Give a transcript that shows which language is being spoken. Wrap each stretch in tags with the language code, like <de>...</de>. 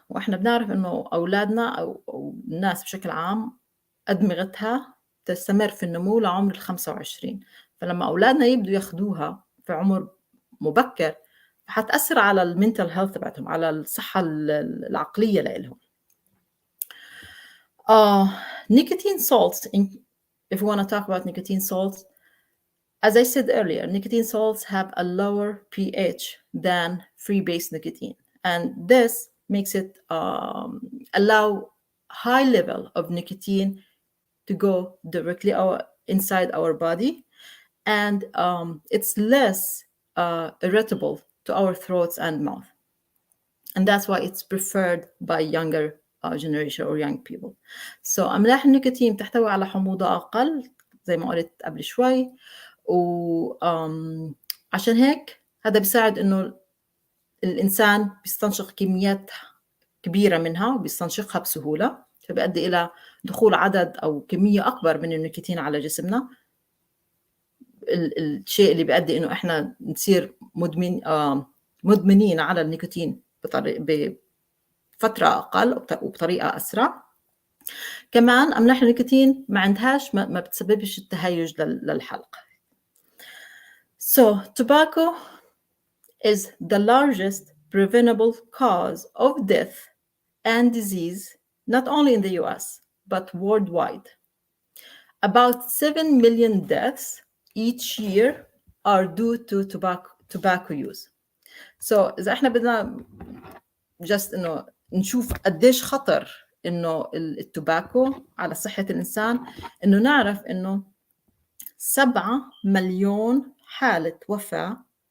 <ar>وإحنا بنعرف إنه أولادنا أو الناس بشكل عام أدمغتها تستمر في النمو لعمر 25. فلما أولادنا يبدوا ياخدوها في عمر مبكر حتأثر على المنتال هيلث تبعتهم، على الصحة العقلية لهم.</ar> <en>Nicotine salts if we want to talk about nicotine salts, as I said earlier, nicotine salts have a lower pH than free-base nicotine. And this makes it allow high level of nicotine to go directly inside our body. And it's less irritable to our throats and mouth. And that's why it's preferred by younger generation or young people.</en> <ar>So أملاح النيكوتين تحتوي على حموضة أقل زي ما قلت قبل شوي، وعشان هيك هذا بيساعد إنه الإنسان بيستنشق كميات كبيرة منها وبيستنشقها بسهولة، فبيؤدي إلى دخول عدد أو كمية أكبر من النيكوتين على جسمنا. الشيء اللي بيؤدي إنه إحنا نصير مدمنين على النيكوتين بفترة أقل وبطريقة أسرع. كمان أملاح النيكوتين ما بتسببش التهيج للحلق.</ar> <en>So tobacco is the largest preventable cause of death and disease, not only in the US, but worldwide. About 7 million deaths each year are due to tobacco use.</en> <ar>So إذا إحنا بدنا just إنه نشوف قديش خطر إنه التوباكو على صحة الإنسان، إنه نعرف إنه 7 مليون حالة وفاة</ar>